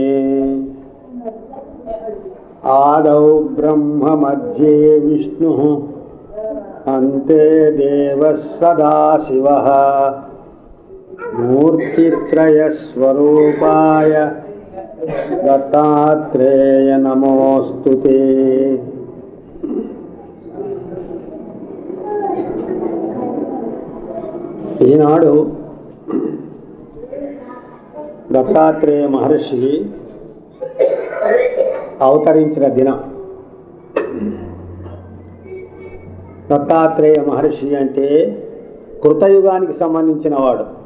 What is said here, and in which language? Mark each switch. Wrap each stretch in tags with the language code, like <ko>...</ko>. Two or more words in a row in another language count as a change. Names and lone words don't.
<sa>आदौ ब्रह्म मध्ये विष्णु अन्ते देवः सदाशिवः मूर्तित्रयस्वरूपाय दत्तात्रेय नमोस्तुते।</sa> <te>ఈనాడు దత్తాత్రేయ మహర్షి అవతరించిన దినం. దత్తాత్రేయ మహర్షి అంటే కృతయుగానికి సంబంధించిన వాడు.</te>